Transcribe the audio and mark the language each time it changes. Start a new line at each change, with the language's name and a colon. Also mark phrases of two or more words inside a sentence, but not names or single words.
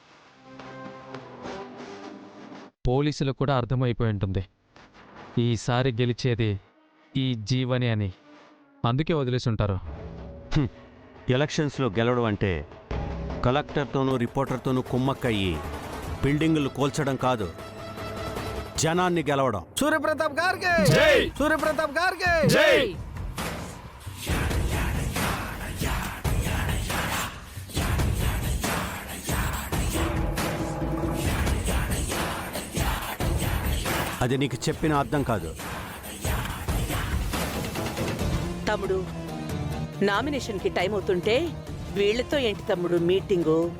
Telugu: పోలీసులకు కూడా అర్థమైపోయి ఉంటుంది ఈసారి గెలిచేది ఈ జీవని అని, అందుకే వదిలేసి ఉంటారు. ఎలక్షన్స్లో గెలవడం అంటే కలెక్టర్తోనూ రిపోర్టర్తోనూ కుమ్మక్కయ్యి బిల్డింగులు కోల్చడం కాదు, జనాన్ని గెలవడం. సూర్య ప్రతాప్ గారికే సూర్య ప్రతాప్ గారికే అది నీకు చెప్పిన అర్థం కాదు. తమ్ముడు, నామినేషన్కి టైం అవుతుంటే వీళ్ళతో ఏంటి తమ్ముడు మీటింగు?